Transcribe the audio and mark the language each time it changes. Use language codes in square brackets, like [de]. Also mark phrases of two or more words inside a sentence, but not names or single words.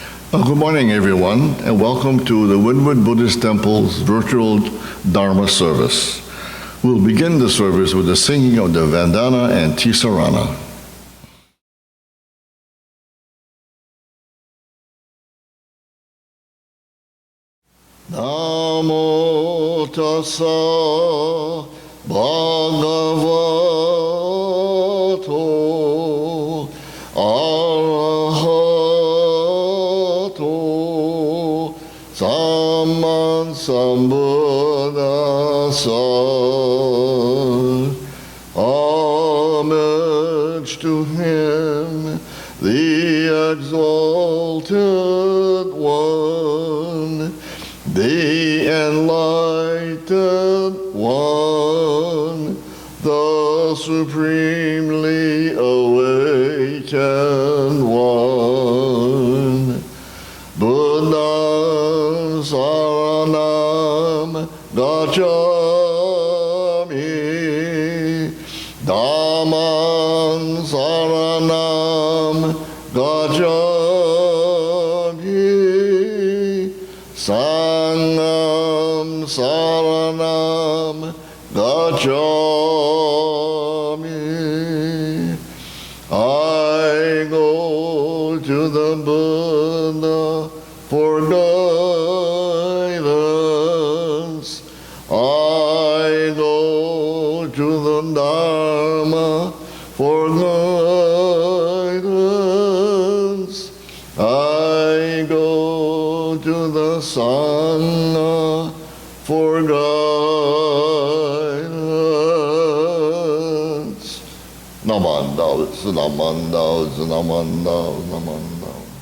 [en] Good morning, everyone, and welcome to the Windward Buddhist Temple's virtual Dharma Service. We'll begin the service with the singing of the Vandana Ti-Sarana. [pi] Namo tassa bhagavato arahato samman sambuddhassa. [en] Homage to him, the exalted one, the enlightened one, the supremely awakened one. [pi] Buddham saranam gacchami, Dhammam saranam gacchami, Sangham saranam gacchami. [en] I go to the Buddha for guidance. I go to the Dharma for guidance. I go to the Sangha for guidance. [ja] Namandao, Namandao, Namandao, Namandao.